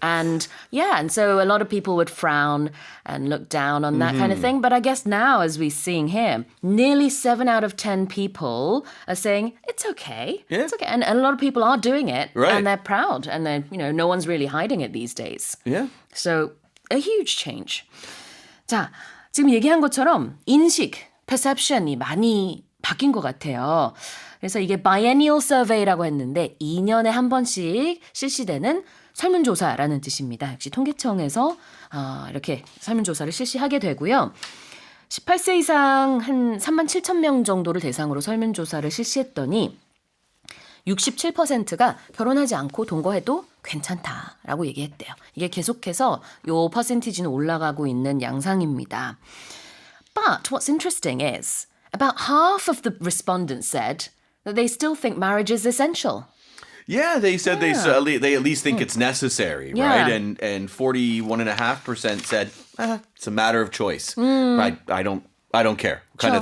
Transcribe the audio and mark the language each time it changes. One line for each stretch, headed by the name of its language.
English: And so a lot of people would frown and look down on that kind of thing. But I guess now, as we're seeing here, nearly 7 out of 10 people are saying, it's okay. Yeah. It's okay. And a lot of people are doing it. Right. And they're proud. And they're, no one's really hiding it these days. Yeah. So a huge change.
Korean: 자, 지금 얘기한 것처럼 인식, perception이 많이 바뀐 것 같아요. 그래서 이게 biennial survey라고 했는데 2년에 한 번씩 실시되는 설문조사라는 뜻입니다. 역시 통계청에서 이렇게 설문조사를 실시하게 되고요. 18세 이상 한 3만 7천 명 정도를 대상으로 설문조사를 실시했더니 67%가 결혼하지 않고 동거해도 괜찮다라고 얘기했대요. 이게 계속해서 요 퍼센티지는 올라가고 있는 양상입니다.
English: But what's interesting is about half of the respondents said that they still think marriage is essential. Yeah, they said they at least think it's necessary, Yeah. right? And 41.5% said it's a matter of choice. I don't care kind of